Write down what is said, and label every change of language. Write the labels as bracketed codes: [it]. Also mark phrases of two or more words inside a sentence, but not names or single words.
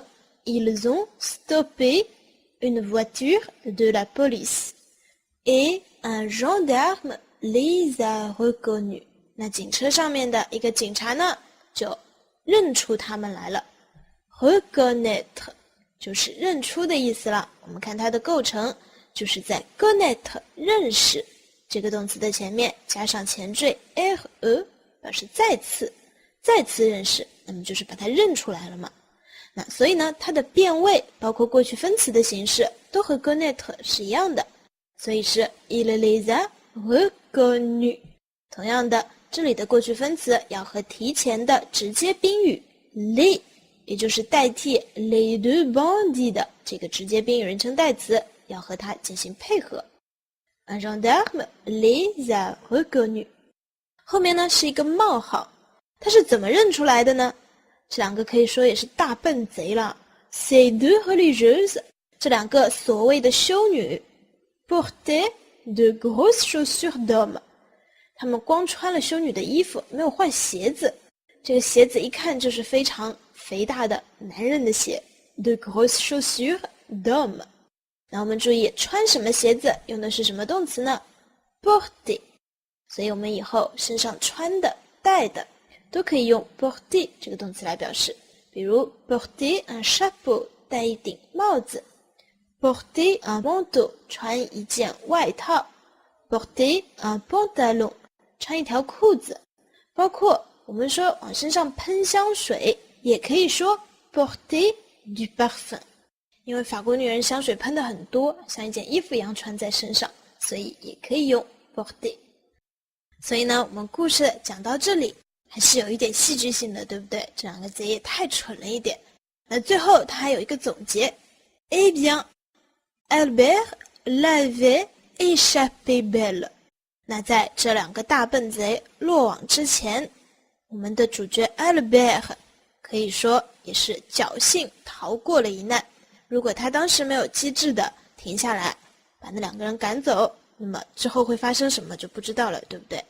[fr] Ils ont stoppé une voiture de la police et un gendarme les a reconnus。 [zh] 那警车上面的一个警察呢就认出他们来了。 Reconnaître 就是认出的意思了。我们看它的构成， 就是在 connaître 认识这个动词的前面加上前缀 re， 表示再次认识，那么就是把它认出来了嘛。那所以呢，它的变位包括过去分词的形式都和 connaître 是一样的，所以是 [fr] il les a reconnus。 [zh] 同样的，这里的过去分词要和提前的直接宾语 les， 也就是代替 [fr] les deux bandits [zh] 的这个直接宾语人称代词，要和它进行配合。 [fr] Un gendarme les a reconnus。 [zh] 后面呢是一个冒号，它是怎么认出来的呢？这两个可以说也是大笨贼了。 [fr] Ces deux religieuses， [zh] 这两个所谓的修女 [fr] portaient de grosses chaussures d'homme。 [zh] 他们光穿了修女的衣服，没有换鞋子。这个鞋子一看就是非常肥大的男人的鞋 ， [fr] de grosses chaussures d'homme。 [zh] 那我们注意，穿什么鞋子用的是什么动词呢 ？porter。所以我们以后身上穿的、戴的，都可以用 porter 这个动词来表示。 [fr] 比如 porter un chapeau， [zh] 戴一顶帽子 ； [fr] porter un manteau， [zh] 穿一件外套 ； [fr] porter un pantalon。 [zh] 穿一条裤子，包括我们说往身上喷香水，也可以说 [fr] porter du parfum， [zh] 因为法国女人香水喷的很多，像一件衣服一样穿在身上，所以也可以用 porter。所以呢，我们故事讲到这里还是有一点戏剧性的，对不对？这两个贼也太蠢了一点。那最后他还有一个总结 [fr] Eh bien, Albert l'avait échappé belle。 [zh] 那在这两个大笨贼落网之前，我们的主角 Albert 可以说也是侥幸逃过了一难。如果他当时没有机智的停下来，把那两个人赶走，那么之后会发生什么就不知道了，对不对？